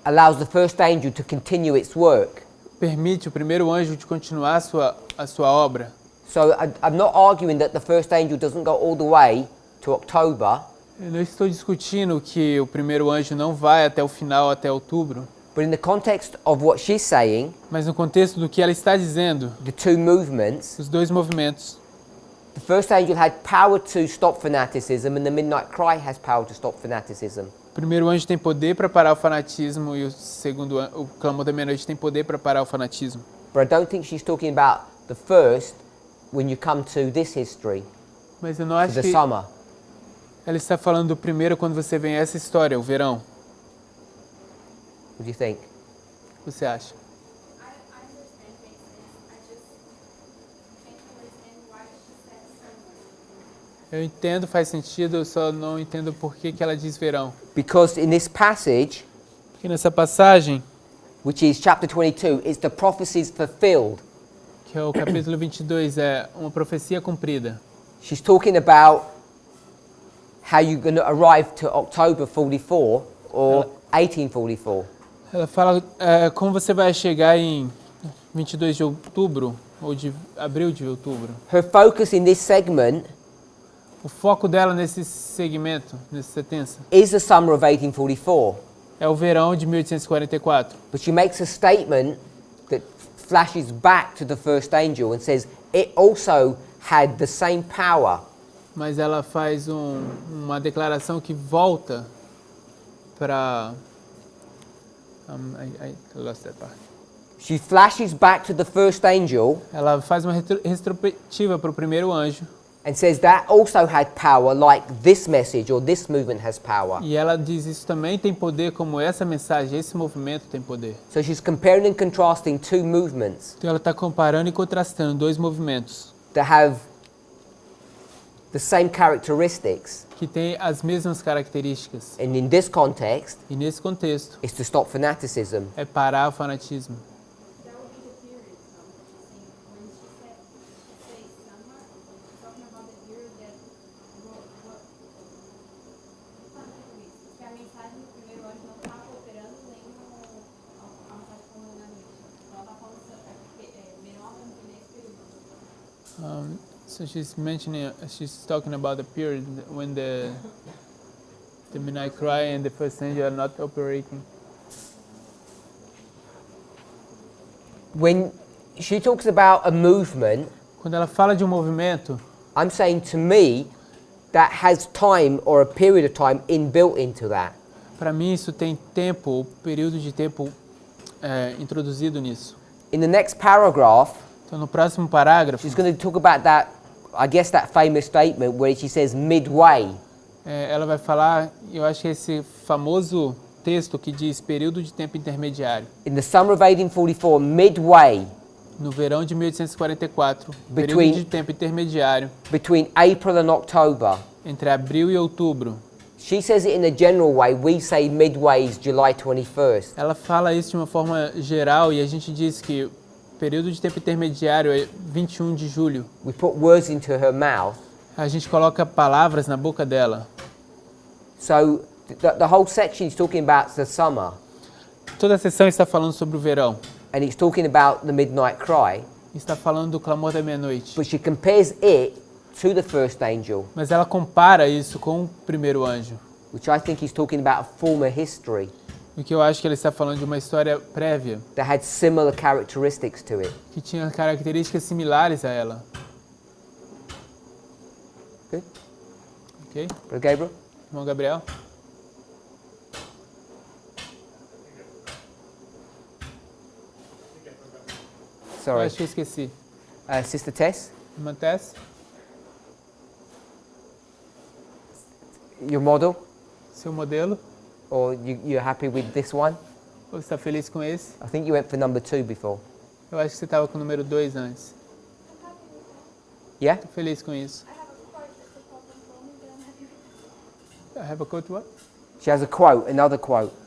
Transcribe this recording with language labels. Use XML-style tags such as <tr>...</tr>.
<en>allows the first angel to continue its work.</en> <pt>permite o primeiro anjo de continuar a sua obra.</pt> <en>So I'm not arguing that the first angel doesn't go all the way to October,</en> <pt>Eu não estou discutindo que o primeiro anjo não vai até o final, até outubro,</pt> <en>but in the context of what she's saying,</en> <pt>mas no contexto do que ela está dizendo,</pt> <en>the two movements,</en> <pt>os dois movimentos,</pt> <en>the first angel had power to stop fanaticism and the midnight cry has power to stop fanaticism.</en> <pt>o primeiro anjo tem poder para parar o fanatismo e o clamor da meia-noite tem poder para parar o fanatismo.</pt> <en>But I don't think she's talking about the first when you come to this history,</en> <pt>Mas eu não</pt> <en>to</en> <pt>acho</pt> <en>the</en> <pt>que</pt> <en>summer.</en> <pt>ela está falando do primeiro quando você vem a essa história, o verão.</pt> <en>What do you think?</en> <pt>O que você acha?</pt> <en>I understand makes sense. I just can't understand why she said summer.</en> <pt>Eu entendo, faz sentido, eu só não entendo por que ela diz verão.</pt> <en>Because in this passage,</en> <pt>Porque nessa passagem,</pt> <en>which is chapter 22, it's the prophecies fulfilled.</en> <pt>que é o capítulo 22, é uma profecia cumprida.</pt> <en>She's talking about how you're going to arrive to October 44 or 1844.</en> <pt>Ela fala como você vai chegar em 22 de outubro, ou de abril de outubro.</pt> <en>Her focus in this segment</en> <pt>O foco dela nesse segmento, nessa sentença,</pt> <en>is the summer of 1844.</en> <pt>é o verão de 1844.</pt> <en>But she makes a statement that flashes back to the first angel and says it also had the same power.</en> <pt>Mas ela faz uma declaração que volta para...</pt> <en>I lost that part. She flashes back to the first angel</en> <pt>Ela faz uma retrospectiva para o primeiro anjo</pt> <en>and says that also had power like this message or this movement has power.</en> <pt>e ela diz isso também tem poder como essa mensagem, esse movimento tem poder.</pt> <en>So she's comparing and contrasting two movements</en> <pt>Então ela está comparando e contrastando dois movimentos</pt> <en>that have the same characteristics.</en> <pt>que têm as mesmas características.</pt> <en>And in this context,</en> <pt>E nesse contexto,</pt> <en>it's to stop fanaticism.</en> <pt>é parar o fanatismo.</pt> <en>That would be the period, when she says summer, she's talking about the period that</en> <pt>que a mensagem do primeiro anjo não estava operando nem a mensagem falando na noite. Então ela está falando menor nesse período.</pt> <en>So she's talking about the period when the midnight cry and the first angel are not operating. When she talks about a movement,</en> <pt>Quando ela fala de um movimento,</pt> <en>I'm saying to me that has time or a period of time inbuilt into that.</en> <pt>para mim isso tem tempo, período de tempo introduzido nisso.</pt> <en>In the next paragraph,</en> <pt>Então no próximo parágrafo,</pt> <en>she's going to talk about that, I guess that famous statement where she says midway.</en> <pt>ela vai falar, eu acho que esse famoso texto que diz período de tempo intermediário.</pt> <en>In the summer of 1844, midway</en> <pt>No verão de 1844, período</pt> <en>Between-</en> <pt>de tempo intermediário</pt> <en>between April and October.</en> <pt>entre abril e outubro.</pt> <en>She says it in a general way. We say midway is July 21st.</en> <pt>Ela fala isso de uma forma geral e a gente diz que o período de tempo intermediário é 21 de julho.</pt> <en>We put words into her mouth.</en> <pt>A gente coloca palavras na boca dela.</pt> <en>So The whole section is talking about the summer,</en> <pt>Toda a sessão está falando sobre o verão.</pt> <en>and it's talking about the midnight cry,</en> <pt>Está falando do clamor da meia-noite.</pt> <en>but she compares it to the first angel,</en> <pt>Mas ela compara isso com o primeiro anjo.</pt> <en>which I think is talking about a former history</en> <pt>O que eu acho que ela está falando de uma história prévia,</pt> <en>that had similar characteristics to it.</en> <pt>que tinha características similares a ela.</pt> <en>Good?</en> <pt>Ok?</pt> <en>Brother Gabriel?</en> <pt>Irmão Gabriel? Eu</pt> <en>Sorry.</en> <pt>acho que eu esqueci.</pt> <en>Sister Tess,</en> <pt>Irmã Tess?</pt> <en>your model?</en> <pt>Seu modelo?</pt> <en>Or you're happy with this one?</en> <pt>Ou está feliz com esse?</pt> <en>I think you went for number 2 before.</en> <pt>Eu acho que você estava com o número 2 antes.</pt> <en>I'm happy with that. Yeah?</en> <pt>Tô feliz com isso.</pt> <en>I have a quote that's a problem for me, but I'm happy with that. I have a quote what? She has a quote, another quote.</en>